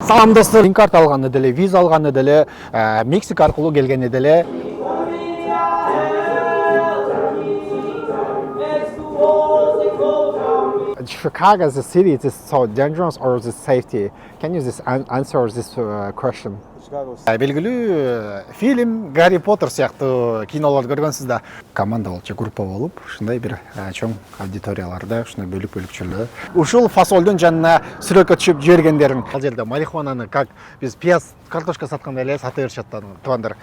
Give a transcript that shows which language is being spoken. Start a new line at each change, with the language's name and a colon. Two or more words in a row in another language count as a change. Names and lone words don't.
Kyrgyz: Салам достор, грин карт алган деле, виза алган деле, Мексика аркылуу келген деле.
English: Chicago as a city, is it so dangerous or is it safety? Can you just answer this question?
Kyrgyz: Белгилүү фильм Гарри Поттер сыяктуу кинолорду көргөнсүз да. Команда болчу, группа болуп, ушундай бир чоң аудиторияларда, ушундай бөлүк чөрлө. Ушул фасолдун жанына сүрөккө түшүп жибергендерин. Ал жерде марихуананы как биз пияз, картошка саткандай эле сата беришет туугандар.